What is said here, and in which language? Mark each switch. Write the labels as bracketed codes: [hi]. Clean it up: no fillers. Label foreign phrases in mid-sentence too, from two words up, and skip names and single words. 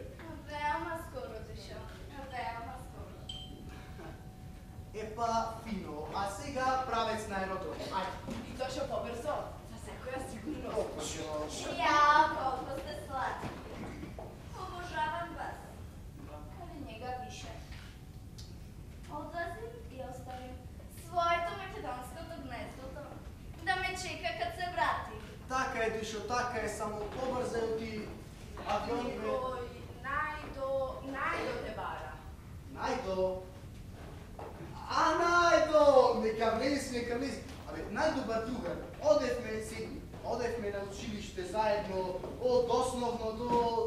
[mk] Веома скоро, душо. Веома скоро. Епа, фино, а сега правец на аеродром. Ајде. И тоа шо побрзо? За секоја сигурност. Јао, колко сте сладки. Обожавам вас. [sr] Али njega više. Odlazim i ostavim [mk] своето македонското гнездото да ме чека [sr] kad se vrati. [mk] Така е, душо, така е, само побрзај ти авионите. Никој, најдо те бара. Најдо. Најдо! Нека влези. Абе, најдобар другар. Одевме на училиште заедно, од основно до...